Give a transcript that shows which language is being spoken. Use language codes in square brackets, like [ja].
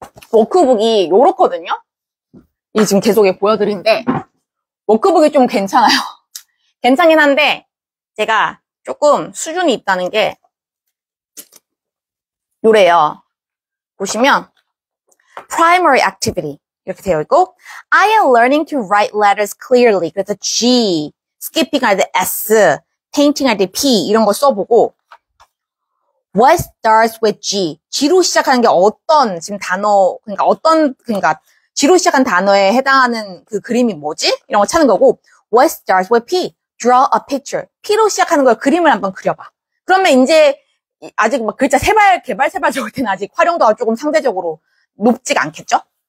[ko] 워크북이 요렇거든요. 이 지금 계속 보여드리는데 워크북이 좀 괜찮아요. 괜찮긴 한데 제가 조금 수준이 있다는 게 요래요. 보시면 [en] primary activity [ko] 이렇게 되어 있고 [en] I am learning to write letters clearly. [ko] 그래서 G, skipping 할 때 S, painting 할 때 P 이런 거 써보고 [en] What starts with G? [ko] G로 시작하는 게 어떤 지금 단어 그러니까 G로 시작한 단어에 해당하는 그 그림이 뭐지? 이런 거 찾는 거고 [en] What starts with P? Draw a picture. [ko] P로 시작하는 걸 그림을 한번 그려봐. 그러면 이제 아직 막 글자 개발 세발 적을 때는 아직 활용도가 조금 상대적으로 높지가 않겠죠?